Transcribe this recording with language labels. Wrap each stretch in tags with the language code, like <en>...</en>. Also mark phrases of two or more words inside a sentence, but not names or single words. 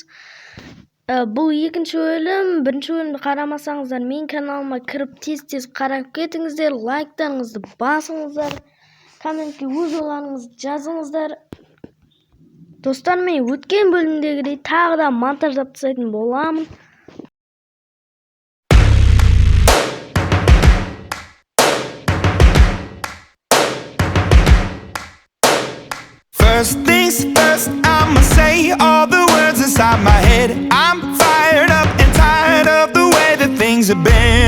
<kk>Бұл екінші бөлім. Бірінші бөлімді қарамасаңыздар, мен каналыма кіріп тез қарап кетіңіздер, лайктарыңызды басыңыздар, комментке өз ойларыңызды жазыңыздар. Достар, мен өткен бөлімдегідей тағы да монтаждап тастайтын боламын.</kk> <en>First things first, I'ma say all the words inside my head. I'm fired up and tired of the way that things have been.</en>